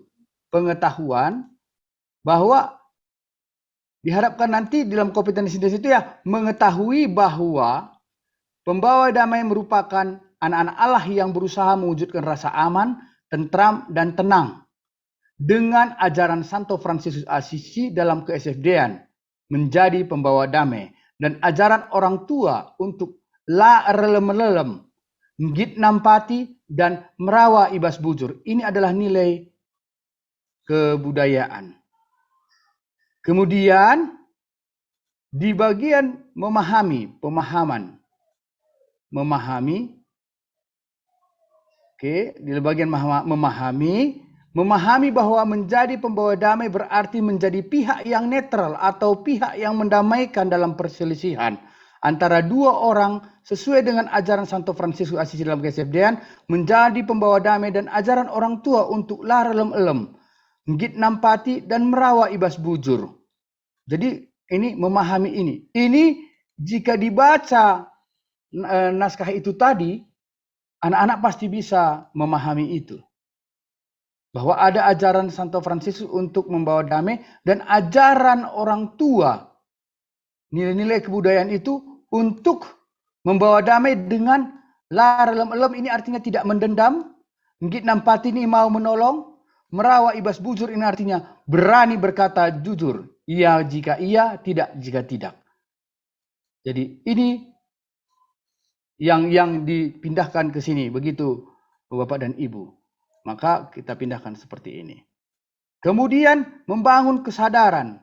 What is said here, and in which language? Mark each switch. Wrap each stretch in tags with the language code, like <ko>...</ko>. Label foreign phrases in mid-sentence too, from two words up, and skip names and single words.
<id>Pengetahuan bahwa diharapkan nanti dalam kompetensi itu ya, mengetahui bahwa pembawa damai merupakan anak-anak Allah yang berusaha mewujudkan rasa aman, tentram, dan tenang dengan ajaran Santo Fransiskus Assisi dalam ke-SFD-an menjadi pembawa damai, dan ajaran orang tua untuk</id> <btx>la relem-lelem, ngit nampati,</btx> <id>dan</id> <btx>merawa ibas bujur.</btx> <id>Ini adalah nilai kebudayaan. Kemudian di bagian memahami, pemahaman, memahami, di bagian memahami bahwa menjadi pembawa damai berarti menjadi pihak yang netral atau pihak yang mendamaikan dalam perselisihan antara dua orang sesuai dengan ajaran Santo Fransiskus Assisi dalam KSFD-an, menjadi pembawa damai dan ajaran orang tua untuk</id> <btx>la relem-elem, ngit nampati,</btx> <id>dan</id> <btx>merawa ibas bujur.</btx> <id>Jadi ini memahami ini. Ini jika dibaca naskah itu tadi, anak-anak pasti bisa memahami itu. Bahwa ada ajaran Santo Fransiskus untuk membawa damai dan ajaran orang tua, nilai-nilai kebudayaan itu untuk membawa damai dengan</id> <btx>la relem-elem,</btx> <id>ini artinya tidak mendendam,</id> <btx>ngit nampati</btx> <id>ini mau menolong,</id> <btx>merawa ibas bujur</btx> <id>ini artinya berani berkata jujur, iya jika iya, tidak jika tidak. Jadi ini yang dipindahkan ke sini, begitu Bapak dan Ibu. Maka kita pindahkan seperti ini. Kemudian membangun kesadaran.</id>